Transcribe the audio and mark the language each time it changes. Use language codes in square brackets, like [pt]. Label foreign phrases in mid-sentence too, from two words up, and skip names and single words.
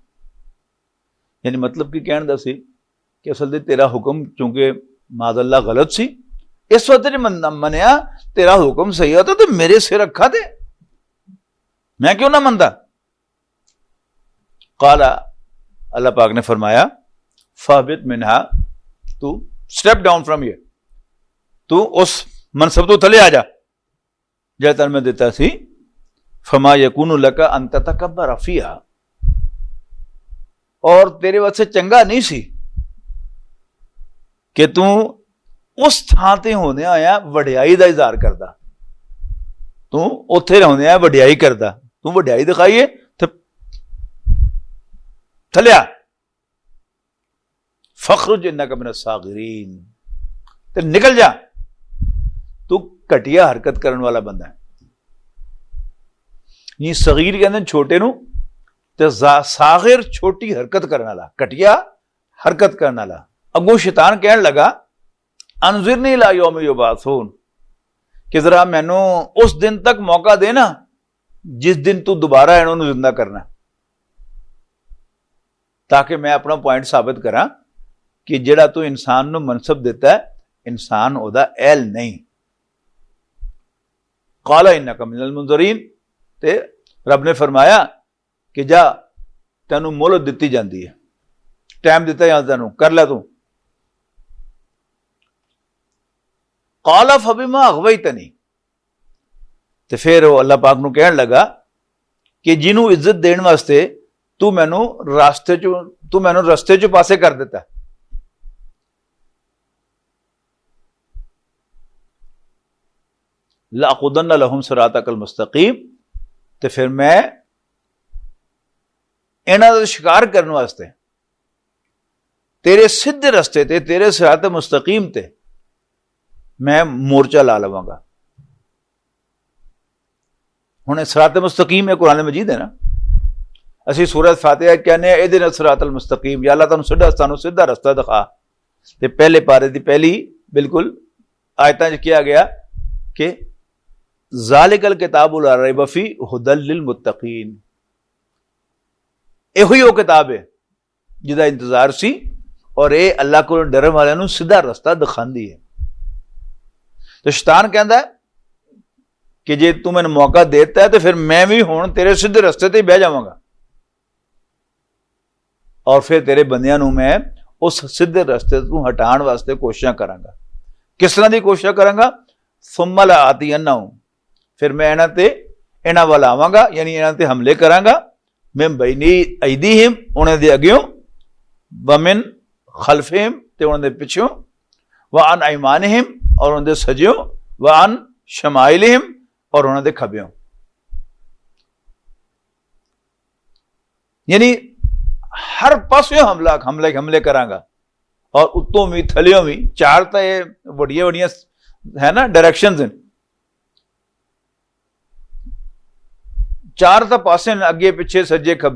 [pa] یعنی مطلب کہ کہنے دا سی کہ اصل دے تیرا حکم چونکہ معاذ اللہ غلط سی، اس وقت نہیں منیا، تیرا حکم صحیح ہوتا تو میرے سر رکھا تھے، میں کیوں نا منتا. قالا، اللہ پاک نے فرمایا [ar] فاهبط منها, [pa] तू [en] step down from here, [pa] تو اس منصب توں تھلے آ جا جیسا میں دیتا سی. [ar] فما يكون لك أن تتكبر فيها, [pa] اور تیرے واسطے چنگا نہیں سی کہ تو اس تھاں تے ہونے آیا وڈیائی دا اظہار کردا، تو اوتھے رہنے آیا وڈیائی کردا، تو وڈیائی دکھائیے تو تھلیا. [ar] فاخرج إنك من الصاغرين, [pa] تے نکل جا، تو گھٹیا حرکت کرنے والا بندہ ہے. یہ صغیر کہتے چھوٹے نوں، تے صاغر چھوٹی حرکت کرنے والا، گھٹیا حرکت کرنے والا. اگوں شیطان کہنے لگا [ar] أنظرني إلى يوم يبعثون, [pa] کہ ذرا مینوں اس دن تک موقع دینا جس دن تو دوبارہ انہوں نے زندہ کرنا، تاکہ میں اپنا پوائنٹ ثابت کرا کہ جیہڑا تو انسان نوں منصب دیتا ہے، انسان اوہدا اہل نہیں. [ar] قال إنك من المنظرين, [pa] تے رب نے فرمایا کہ جا تینوں مہلت دتی جاتی ہے، ٹائم دتا جاتا، تینوں کر لے تو. [ar] قال فبما أغويتني, [pa] تے فیر وہ اللہ پاک نوں کہن لگا کہ جنہوں عزت دینے واسطے تو مینوں رستے چوں پاسے کر دتا, [ar] لأقعدن لهم صراطك المستقيم, [pa] تو فیر میں انہاں دا شکار کرنے واسطے تیرے سیدھے رستے تے، تیرے صراط مستقیم تے میں مورچہ لا لواں گا. ہن صراط مستقیم ہے قرآن مجید ہے نا، اسیں سورت فاتحہ کہنے [ar] اهدنا الصراط المستقيم, [pa] یا اللہ تانوں سیدھا رستہ دکھا. تے پہلے پارے دی پہلی بالکل آیتاں چ کیا گیا کہ [ar] ذلك الكتاب لا ريب فيه هدى للمتقين, [pa] ایہو ہی وہ کتاب ہے جیہدا انتظار سی، اور یہ اللہ کو ڈرن والیاں نوں سیدھا رستہ دکھاندی ہے. تو شیطان کہتا ہے کہ جے تو مینے موقع دیتا ہے تو فیر میں بھی ہن تیرے سیدھے رستے تے بہہ جاواں گا، اور فیر تیرے بندیاں نوں میں اس سیدھے رستے توں ہٹان واسطے کوششاں کراں گا. کس طرح کی کوشش کراں گا? [ar] ثم لآتينهم, [pa] فیر میں انہاں وال آواں گا، یعنی انہاں تے حملے کراں گا. [ar] من بين أيديهم, [pa] اونہاں دے اگیوں, [ar] ومن خلفهم, [pa] تے اونہاں دے پچھوں, [ar] وعن أيمانهم, [pa] اور اونہاں دے سجوں, [ar] وعن شمائلهم, [pa] اور اونہاں دے کھبوں. یعنی ہر پاسوں حملے کراں گا، اور اتوں بھی تھلیوں بھی. چار تو یہ بڑیا بڑیا ہے نا ڈائریکشنز ہیں، چار تو پاسے اگے پچھے سجے کھبے.